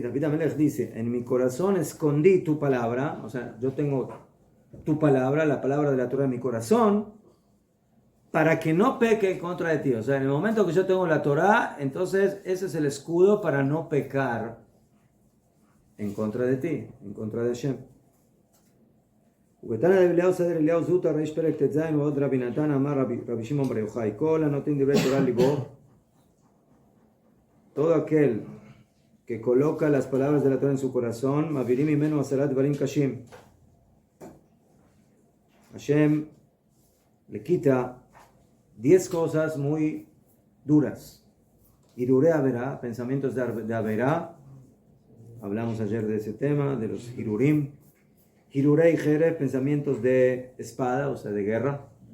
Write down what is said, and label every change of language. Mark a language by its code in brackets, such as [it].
[es] David Amelech dice, en mi corazón escondí tu palabra, o sea, yo tengo tu palabra, la palabra de la Torah en mi corazón, para que no peque en contra de ti. O sea, en el momento que yo tengo la Torah, entonces ese es el escudo para no pecar en contra de ti, en contra de Hashem. [he] ובתנא אליהו סדר אליהו זוטא ריש פרק ט"ז ועוד רבי נתן אמר רבי שמעון בר יוחאי כל הנותן דברי תורה ליבו, [es] todo aquel que coloca las palabras de la Torah en su corazón, [he] מעבירים ממנו 10 דברים קשים. [es] Hashem le quita 10 cosas muy duras. Hirurei Averá, pensamientos de Averá. Hablamos ayer de ese tema, de los Hirurim. Hirurei Jeref, pensamientos de espada, o sea, de guerra.